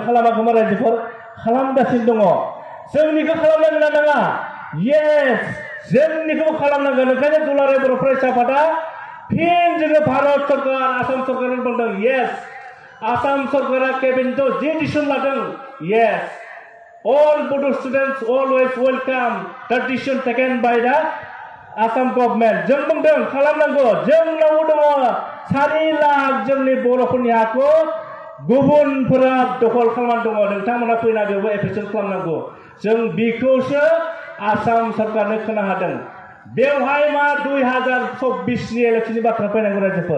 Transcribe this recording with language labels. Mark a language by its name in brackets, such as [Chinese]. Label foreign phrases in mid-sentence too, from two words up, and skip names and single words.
[Bodo] खालामाखैमोन रायजोफोर? खालामगासिनो दङ। जोंनिखौ खालामनांगोन ना नाङा? येस, जोंनिखौ खालामनांगोन। ओंखायनो दुलाराय बर' फरायसा आफादा फिन जोङो भारत सरकार, आसाम सरकारनो बुंदों येस। आसाम सरकारा केबिनेटआव जि डिसिसन लादों, [English] येस, all Bodo students always welcome the decision taken by the Assam government। [Bodo] जों बुंदों खालामनांगौ। जोंनाव दङ 4 लाख जोंनि बर'फोरनि हाखौ गुबुनफोरा दखल खालामनानै दङ। नोंथांमोना फैना बेयावबो एप्रिसियेट खालामनांगौ। जों बेखौसो आसाम सरकारनो खोनाहादों। बेवहाय मा 2024नि इलेक्शननि बाथ्रा फैनांगौ रायजोफोर।